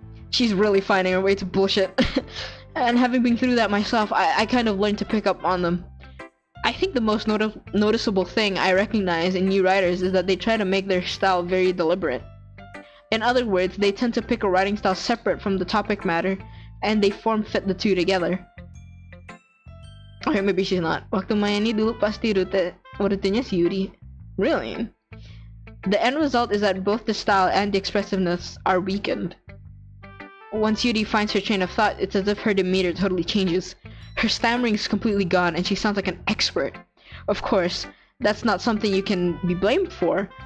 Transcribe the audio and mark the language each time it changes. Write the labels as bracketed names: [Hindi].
[English] She's really finding her way to bullshit. And having been through that myself, I kind of learned to pick up on them. I think the most noticeable thing I recognize in new writers is that they try to make their style very deliberate. In other words, they tend to pick a writing style separate from the topic matter, and they form-fit the two together. Okay, maybe she's not. [Indonesian] Waktu main ini dulu pasti rutinnya si Yuri. [English] Really? The end result is that both the style and the expressiveness are weakened. Once Yuri finds her train of thought, it's as if her demeanor totally changes. Her stammering is completely gone, and she sounds like an expert. Of course, that's not something you can be blamed for.